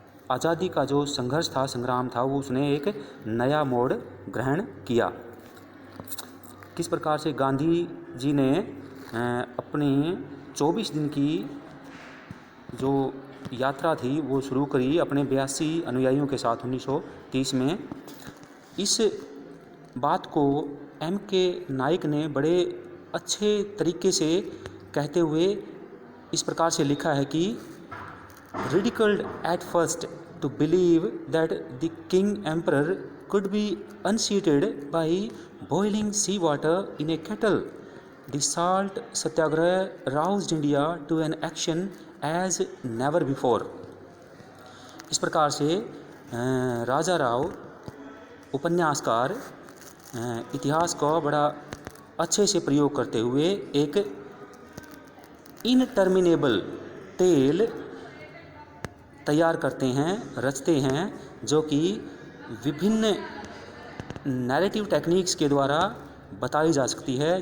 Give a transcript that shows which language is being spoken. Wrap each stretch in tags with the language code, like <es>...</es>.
<hi>आज़ादी का जो संघर्ष था, संग्राम था, वो उसने एक नया मोड़ ग्रहण किया। किस प्रकार से गांधी जी ने अपनी 24 दिन की जो यात्रा थी वो शुरू करी अपने 82 अनुयायियों के साथ 1930 में। इस बात को M.K. नाइक ने बड़े अच्छे तरीके से कहते हुए इस प्रकार से लिखा है कि</hi> <en>ridiculed at first to believe that the king emperor could be unseated by boiling sea water in a kettle. The salt satyagraha roused India to an action as never before.</en> <hi>इस प्रकार से राजा राव उपन्यासकार इतिहास का बड़ा अच्छे से प्रयोग करते हुए एक इनटर्मिनेबल टेल तैयार करते हैं, रचते हैं, जो कि विभिन्न नैरेटिव टेक्निक्स के द्वारा बताई जा सकती है।</hi>